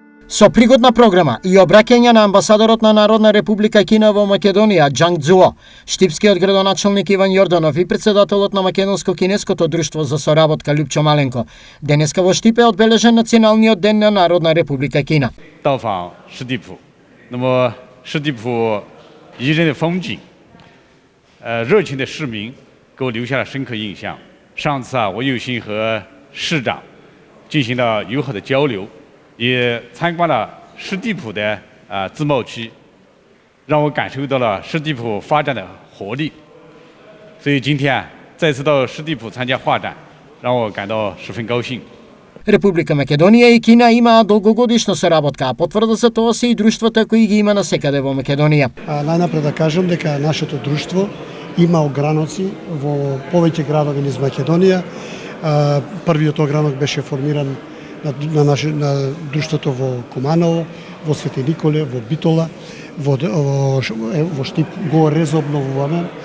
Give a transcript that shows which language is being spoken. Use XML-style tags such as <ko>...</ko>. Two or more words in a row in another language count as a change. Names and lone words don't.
<mk>Со пригодна програма и обраќање на амбасадорот на Народна република Кина во Македонија Џанг Цзуо, штипскиот градоначалник Иван Јорданов и председателот на Македонско-кинеското друштво за соработка Љупчо Маленко, денеска во Штип е одбележен националниот ден на Народна република Кина.</mk> <zh>到访湿地浦，那么湿地浦宜人的风景，热情的市民给我留下了深刻印象。上次我有幸和市长进行了友好的交流，也参观了湿地浦的自贸区，让我感受到了湿地浦发展的活力。所以今天再次到湿地浦参加画展，让我感到十分高兴。</zh> <mk>Република Македонија и Кина имаат долгогодишна соработка, а потврда за тоа се и друштвата кои ги има насекаде во Македонија. Најнапред да кажам дека нашето друштво има ограноци во повеќе градови низ Македонија. Првиот огранок беше формиран на друштвото во Куманово, во Свети Николе, во Битола, во Штип го резобновуваме.</mk>